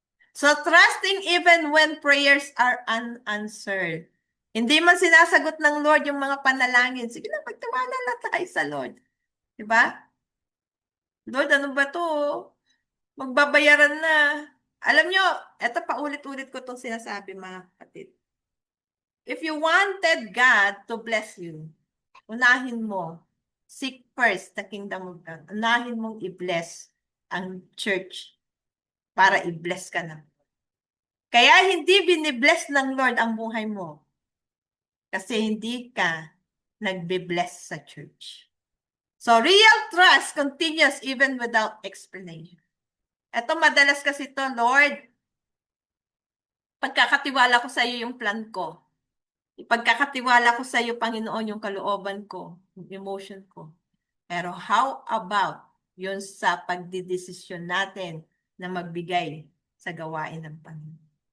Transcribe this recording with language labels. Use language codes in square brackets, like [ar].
[en] So trusting even when prayers are unanswered. [tl] Hindi man sinasagot ng Lord yung mga panalangin. Sige na, magtiwala lang tayo sa Lord. Diba? Lord, ano ba to? Magbabayaran na. Alam nyo, eto paulit-ulit ko itong sinasabi, mga kapatid. [en] If you wanted God to bless you, [tl] unahin mo, [en] seek first the kingdom of God. [tl] Unahin mong i-bless ang church para i-bless ka na. Kaya hindi binibless ng Lord ang buhay mo. Kasi hindi ka nagbe-bless sa church. [en] So, real trust continues even without explanation. [tl] Ito, madalas kasi ito, Lord, pagkakatiwala ko sa iyo yung plan ko. Ipagkakatiwala ko sa iyo, Panginoon, yung kalooban ko, yung emotion ko. Pero how about yun sa pagdidesisyon natin na magbigay sa gawain ng Panginoon?